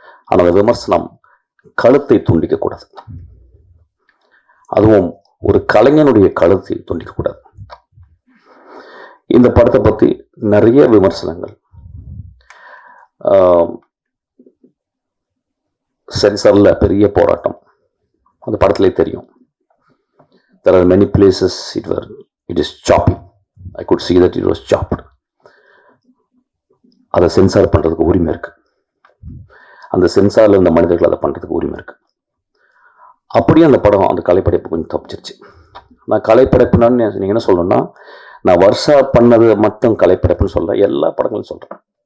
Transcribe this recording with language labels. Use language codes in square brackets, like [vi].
[ta] ஆனால் அந்த விமர்சனம் கழுத்தை துண்டிக்கக்கூடாது. அதுவும் ஒரு கலைஞனுடைய கழுத்தை துண்டிக்கக்கூடாது. இந்த படத்தை பற்றி நிறைய விமர்சனங்கள் சென்சாரில் பெரிய போராட்டம், அந்த படத்துலேயே தெரியும். [en] There are many places it is choppy. I could see that it was chopped. [ta] அதை சென்சார் பண்ணுறதுக்கு உரிமை இருக்கு. அந்த சென்சாரில் இந்த மனிதர்கள் அதை பண்ணுறதுக்கு உரிமை இருக்கு. அப்படியே அந்த படம், அந்த கலைப்படைப்பு கொஞ்சம் தப்பிச்சிருச்சு. நான் கலைப்படைப்புன்னு நீங்கள் என்ன சொல்லணும்னா, நான் வருஷா பண்ணது மட்டும் கலைப்படைப்புன்னு சொல்ல, எல்லா படங்களும் சொல்கிறேன்.